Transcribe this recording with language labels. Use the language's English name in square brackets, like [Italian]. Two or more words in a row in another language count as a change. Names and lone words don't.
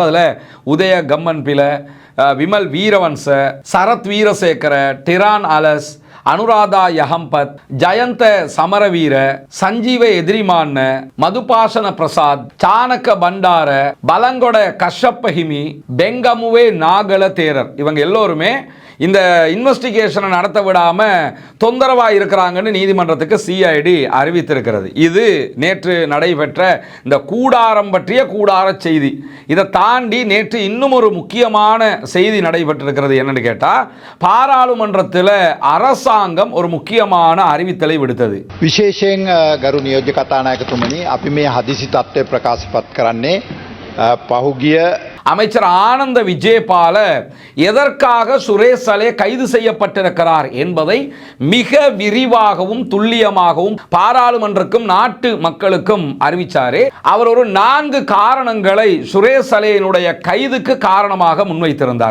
[Tamil] அதில் உதய கம்மன் பிள்ளை, விமல் வீரவன்ச, சரத் வீரசேகர, டிரான் அலஸ், அனுராதா யஹம்பத், ஜயந்த சமரவீர, சஞ்சீவ எதிரிமான, மதுபாசன பிரசாத், சாணக்க பண்டார, பலங்கொட கஷ்யப்பஹிமி, பெங்கமுவே நாகல தேரர், இவங்க எல்லோருமே இந்த இன்வெஸ்டிகேஷனை நடத்த விடாமல் தொந்தரவாக இருக்கிறாங்கன்னு நீதிமன்றத்துக்கு CID அறிவித்திருக்கிறது. இது நேற்று நடைபெற்ற இந்த கூடாரம் பற்றிய கூடார செய்தி. இதை தாண்டி நேற்று இன்னும் ஒரு முக்கியமான செய்தி நடைபெற்றிருக்கிறது. என்னன்னு கேட்டால், பாராளுமன்றத்தில் அரசாங்கம் ஒரு முக்கியமான அறிவித்தலை விடுத்தது. [Sinhala] විශේෂයෙන් ගරු නියෝජ්‍ය කතානායකතුමනි, අපි මේ හදිසි තත්ත්වය ප්‍රකාශපත් කරන්නේ පහුගිය [Tamil] அமைச்சர் ஆனந்த விஜயபால எதற்காக சுரேஷ் சலே கைது செய்யப்பட்டிருக்கிறார் என்பதை மிக விரிவாகவும் துல்லியமாகவும் பாராளுமன்றக்கும் நாட்டு மக்களுக்கும் அறிவிச்சாரு. அவர் ஒரு 4 காரணங்களை சுரேஷ் சலேயினுடைய கைதுக்கு காரணமாக முன்வைத்திருந்தார்.